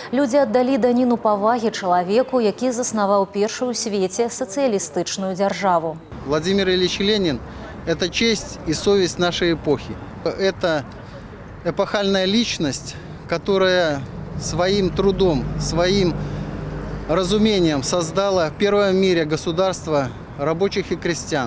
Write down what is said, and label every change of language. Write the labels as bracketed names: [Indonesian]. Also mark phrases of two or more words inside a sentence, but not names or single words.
[Belarusian] Люди аддалі даніну павагі чалавеку, які заснаваў першую ў свеце сацыялістычную дзяржаву. [Russian] Владимир Ильич Ленин – это честь и совесть нашей эпохи. Это эпохальная личность, которая своим трудом, своим разумением создала первое в мире государство рабочих и крестьян.